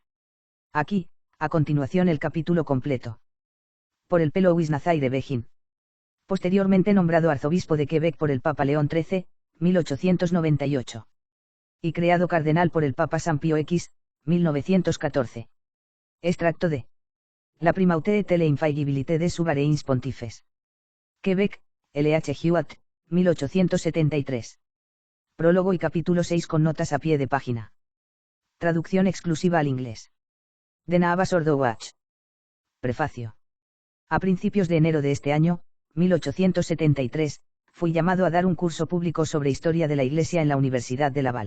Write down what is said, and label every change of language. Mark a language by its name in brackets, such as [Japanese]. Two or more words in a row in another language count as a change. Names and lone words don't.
[Spanish] Aquí, a continuación el capítulo completo. Por el Louis Nazaire Begin. Posteriormente nombrado arzobispo de Quebec por el Papa León XIII, 1898. Y creado cardenal por el Papa San Pío X, 1914. Extracto de La Primauté et l'infaillibilité des souverains pontifes. Quebec, L.H. Hewitt, 1873. Prólogo y capítulo 6 con notas a pie de página. Traducción exclusiva al inglés. De Navas Ordowach. Prefacio. A principios de enero de este año, 1873, fui llamado a dar un curso público sobre historia de la Iglesia en la Universidad de Laval.